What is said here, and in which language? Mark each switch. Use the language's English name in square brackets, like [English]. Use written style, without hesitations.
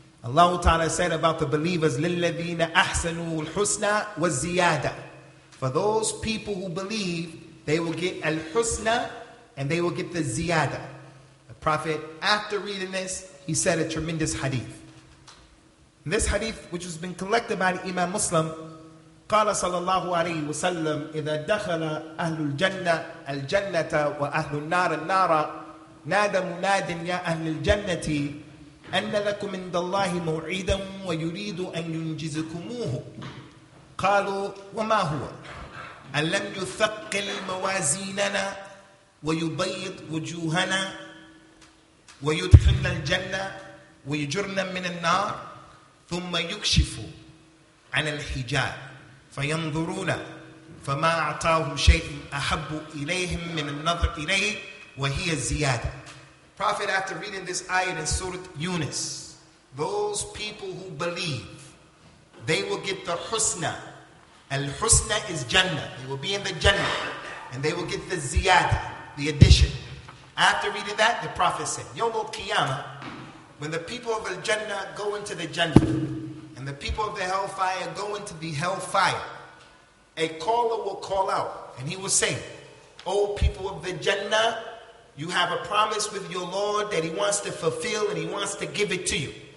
[English] Allah ta'ala said about the believers, [Arabic] لِلَّذِينَ أَحْسَنُوا الْحُسْنَى وَالزِّيَادَةِ. [English] For those people who believe, they will get al-husna and they will get the ziyada. The Prophet, after reading this, he said a tremendous hadith. This hadith, which has been collected by the Imam Muslim, [Arabic] قال صلى الله عليه وسلم إذا دخل أهل الجنة الجنة وأهل النار النار نادى مناد يا أهل الجنة أن لكم عند الله موعدا ويريد أن ينجزكموه قالوا وما هو أن لم يثقل موازيننا ويبيض وجوهنا ويدخلنا الجنة ويجرنا من النار ثم يكشف عن الحجاب فينظرون فما أعطاهم شيء أحب إليهم من النظر إليه وهي الزيادة. [English] Prophet, after reading this ayat in Surah Yunus, those people who believe, they will get the husna. Al-husna is Jannah. They will be in the Jannah. And they will get the ziyada, the addition. After reading that, the Prophet said, Yawm al-Qiyamah, when the people of the Jannah go into the Jannah, and the people of the hellfire go into the hellfire, a caller will call out, and he will say, O people of the Jannah, you have a promise with your Lord that He wants to fulfill and He wants to give it to you.